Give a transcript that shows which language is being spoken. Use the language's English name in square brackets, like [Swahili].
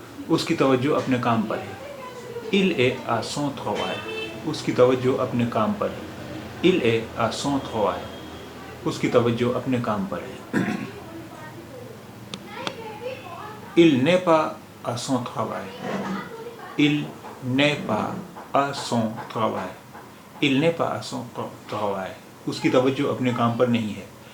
[Hindi] उसकी तवज्जो अपने काम पर है। [French] Il est à son travail. [Hindi] उसकी तवज्जो अपने काम पर है। [French] Il est à son travail. [Hindi] उसकी तवज्जो अपने काम पर है। [French] Il n'est pas à son travail. Il n'est pas à son travail. Il n'est pas à son travail. [Hindi] उसकी तवज्जो अपने काम पर नहीं है।